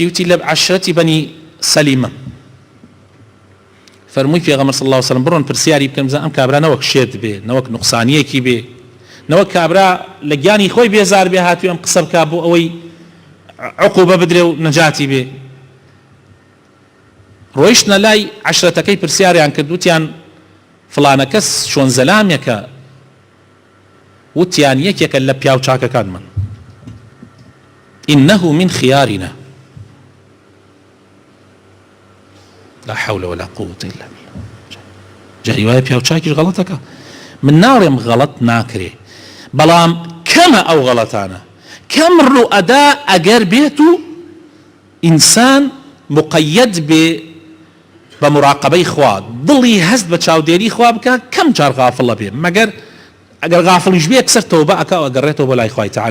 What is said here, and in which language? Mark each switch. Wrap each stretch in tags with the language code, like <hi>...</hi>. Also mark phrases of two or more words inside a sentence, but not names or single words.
<ckb>وتی لە عەشیرەتی بەنی سەلیمە. فەرمووی پێغەمبەر</ckb> <ar>صلی الله علیه وسلم</ar> <ckb>بڕۆن پرسیاری بکەن بزان ئەم کابرا نەوەک شێت بێ، نەوەک نوقسانیەکی بێ، نەوەک کابرا لە گیانی خۆی بێزار بێ هاتووی ئەم قسە بکا بۆ ئەوەی عقوبە بدرێ و نەجاتی بێ. ڕۆیشتنە لای عەشرەتەکەی پرسیاریان کرد، وتیان فڵانە کەس چۆن زەلامێکە؟ وتیان یەکێکە لە پیاو چاکەکانمان،</ckb> <ar>إنه من خيارنا لا حول ولا قوة إلا بالله.</ar> <ckb>جاري وایە پیاو چاکیش غەڵەتەکە، من ناڵێم غەڵەت ناکرێ، بەڵام کەمە ئەو غەڵەتانە، کەم ڕوئەدا ئەگەر بێت و ئینسان مقەیەد بێ بە مراقبەی خوا، دڵی هەست بە چاودێری خوا بکە، کەم جار غافڵە بێ، مەگەر ئەگەر غافڵیش بێ کسەر تەوبە ئەکا و ئەگەڕێتەوە بۆ لای خوای تەعالا.</ckb>